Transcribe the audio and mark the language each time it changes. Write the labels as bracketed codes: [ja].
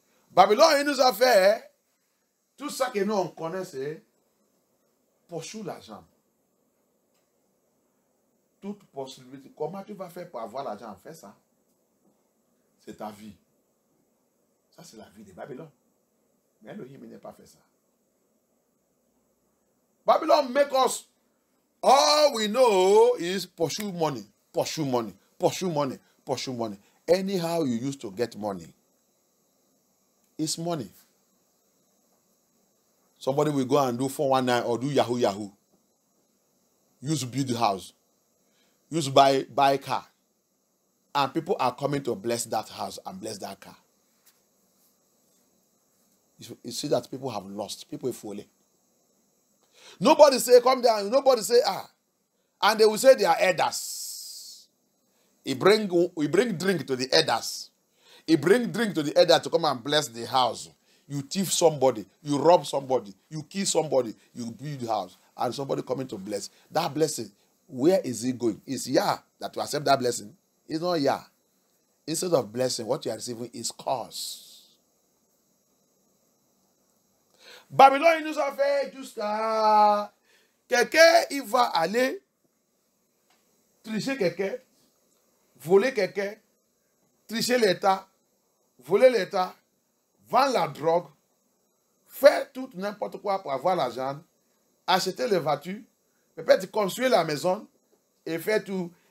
[fr] Babylone, il nous a fait tout ça que nous on connaît, c'est poursuivre l'argent. Toute possibilité. Comment tu vas faire pour avoir l'argent? Fais ça. C'est ta vie. Ça, c'est la vie de Babylone. Mais Elohim n'a pas fait ça. [en] Babylon make us, all we know is pursue money, pursue money, pursue money, pursue money. Anyhow you used to get money. It's money. Somebody will go and do 419 or do Yahoo. Use build house. Use buy car. And people are coming to bless that house and bless that car. You see that people have lost. People are falling. Nobody say, come down. Nobody say, And they will say they are elders. We bring drink to the elders. He bring drink to the elder to come and bless the house. You thief somebody. You rob somebody. You kill somebody. You build the house. And somebody coming to bless. That blessing, where is it going? It's that you accept that blessing. It's not Instead of blessing, what you are receiving is curse. [fr] Babylone nous a fait jusqu'à quelqu'un, il va aller tricher quelqu'un, voler quelqu'un, tricher l'État, voler l'État, vendre la drogue, faire tout n'importe quoi pour avoir l'argent, acheter les voitures, peut-être construire la maison et faire tout.